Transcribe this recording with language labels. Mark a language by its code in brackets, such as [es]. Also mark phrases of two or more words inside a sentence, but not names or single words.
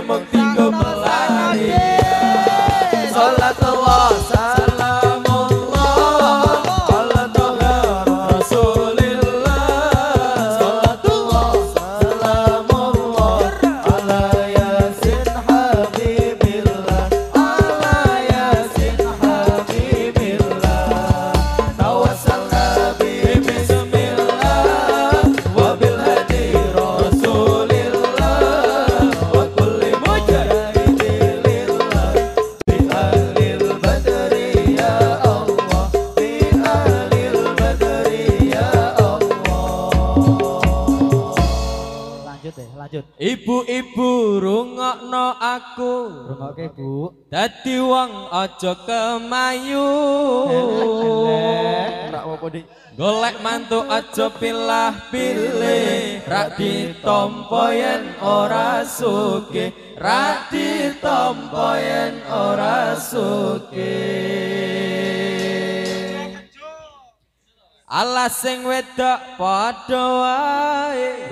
[jv] mung tinggo pelarian [ar] صلاة الله سلام الله على طه رسول الله صلاة الله سلام الله على يس حبيب الله على يس حبيب الله توسلنا ب بسم الله وبالهادي رسول الله وكل مجاهد لله بأهل البدر يا الله بأهل البدر يا الله [jv] lanjut lanjut ibu-ibu rungokno aku rungokke Bu dadi wong aja kemayu ora apa Dik golek mantu aja pilah-pilih rak ditampa yen ora sugih rak ditampa yen ora sugih Alas sing wedok padha wae.